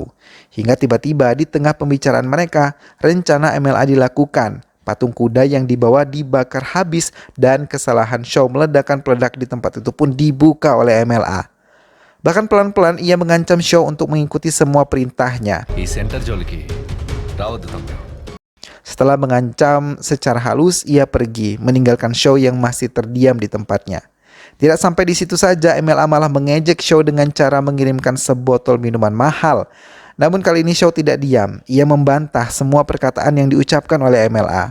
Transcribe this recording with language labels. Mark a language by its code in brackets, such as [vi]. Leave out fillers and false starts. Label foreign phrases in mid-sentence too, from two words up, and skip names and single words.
[id] Hingga tiba-tiba di tengah pembicaraan mereka, rencana MLA dilakukan. Patung kuda yang dibawa dibakar habis dan kesalahan Shaw meledakkan peledak di tempat itu pun dibuka oleh MLA. Bahkan pelan-pelan ia mengancam Shaw untuk mengikuti semua perintahnya. [te] ఈ సెంటర్ జోలికి రావద్దు తమ్ముడు. [id] Setelah mengancam secara halus, ia pergi, meninggalkan Shaw yang masih terdiam di tempatnya. Tidak sampai di situ saja, MLA malah mengejek Shaw dengan cara mengirimkan sebotol minuman mahal. Namun kali ini Shaw tidak diam, ia membantah semua perkataan yang diucapkan oleh MLA.